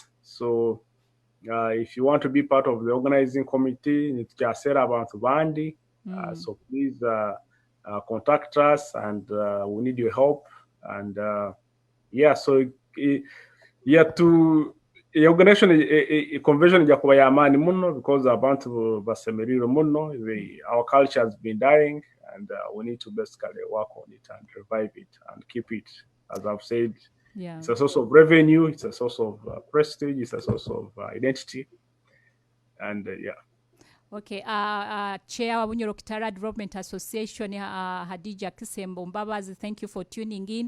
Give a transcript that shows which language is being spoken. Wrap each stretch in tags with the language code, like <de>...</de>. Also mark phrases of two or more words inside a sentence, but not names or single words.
<en>So if you want to be part of the organizing committee, it's just about Bandi. So please contact us, and we need your help. And so to organization a convention</en> <nyo>jakuba ya amani muno because abantu basemeriro muno.</nyo> <en>Our culture has been dying, and we need to basically work on it and revive it and keep it. As I've said, it's a source of revenue, it's a source of prestige, it's a source of identity, and Okay, Chair of Bunyoro-Kitara Development Association, Hadija Kisembo Mbabazi, thank you for tuning in.</en>